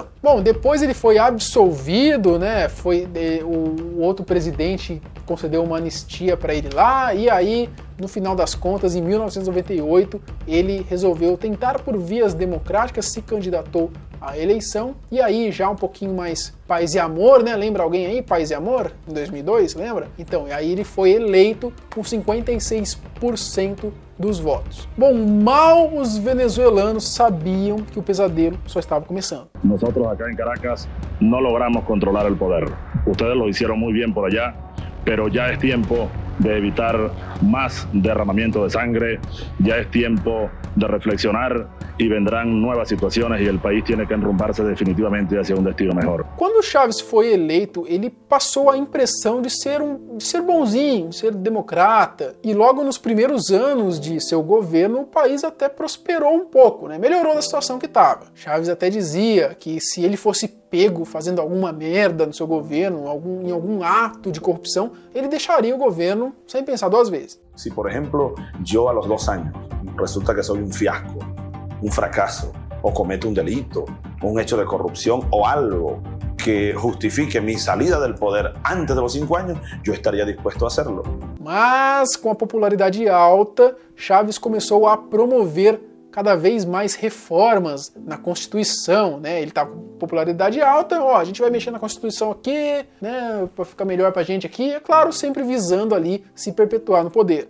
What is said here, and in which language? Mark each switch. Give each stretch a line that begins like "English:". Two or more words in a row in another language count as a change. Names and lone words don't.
Portuguese: Bom, depois ele foi absolvido, né? O outro presidente concedeu uma anistia para ele lá, e aí, no final das contas, em 1998, ele resolveu tentar por vias democráticas, se candidatou à eleição, e aí já um pouquinho mais paz e amor, né? Lembra alguém aí, paz e amor? Em 2002, lembra? Então, aí ele foi eleito com 56% dos votos. Bom, mal os venezuelanos sabiam que o pesadelo só estava começando.
Spanish: Nós acá em Caracas não logramos controlar o poder. Ustedes lo hicieron muy bien por allá, pero ya es tiempo de evitar más derramamiento de sangre, ya es tiempo de reflexionar y vendrán nuevas situaciones y el país tiene que enrumbarse definitivamente hacia un destino mejor.
Portuguese: Quando Chávez foi eleito, ele passou a impressão de ser bonzinho, de ser democrata, e logo nos primeiros anos de seu governo, o país até prosperou um pouco, né? Melhorou da situação que estava. Chávez até dizia que se ele fosse pego fazendo alguma merda no seu governo, em algum ato de corrupção, ele deixaria o governo sem pensar 2 vezes.
Spanish: Si, por ejemplo, yo a los 2 años resulta que soy un fiasco, un fracaso, o cometo un delito, un hecho de corrupción o algo que justifique mi salida del poder antes de los 5 años, yo estaría dispuesto a hacerlo.
Portuguese: Mas, com a popularidade alta, Chávez começou a promover cada vez mais reformas na Constituição, né? Ele tá com popularidade alta, ó, a gente vai mexer na Constituição aqui, né, para ficar melhor pra gente aqui, é claro, sempre visando ali se perpetuar no poder.